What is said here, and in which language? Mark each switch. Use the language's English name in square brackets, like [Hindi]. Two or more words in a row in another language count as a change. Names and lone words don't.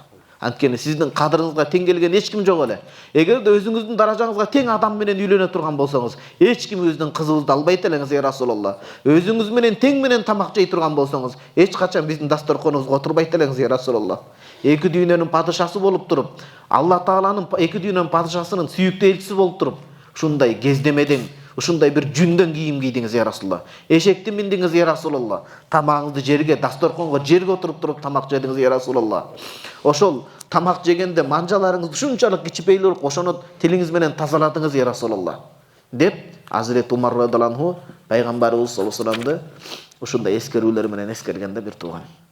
[Kyrgyz] Анткени сиздин кадырыңызга тең келген эч ким жок эле. Эгерде өзүңүздүн даражаңызга тең адам менен үйлөнө турган болсоңуз, эч ким өзүнүн кызыбызды албайт элеңиз, [Arabic] يا رسول الله. [Kyrgyz] Өзүңүз менен тең менен тамак жей турган болсоңуз, эч качан биздин дасторконубузга отурбайт элеңиз, [Arabic] يا رسول الله. [Kyrgyz] Эки дүйнөнүн падышасы болуп туруп, Алла Тааланын эки дүйнөнүн падышасынын сүйүктүү элчиси болуп туруп, ушундай кездемеден, ушундай бир жүндөн кийим кийдиңиз, [Arabic] يا رسول الله. [Kyrgyz] Эшекти миндиңиз, [Arabic] يا رسول الله. [Kyrgyz] Тамагыңызды жерге, дасторконго жерге отуруп туруп тамак жедиңиз, [Arabic] يا رسول الله. [Kyrgyz] Ошол тамак жегенде манжаларыңызды ушунчалык кичипейлүү ошону тилиңиз менен тазаладыңыз, [Arabic] يا رسول الله. [Kyrgyz] Деп Азирет Умар [Arabic] رضي الله عنه [Kyrgyz] пайгамбарыбыз [Arabic] صلى الله عليه وسلم [Kyrgyz] ушундай эскерүүлөр менен эскергенде бир тууган.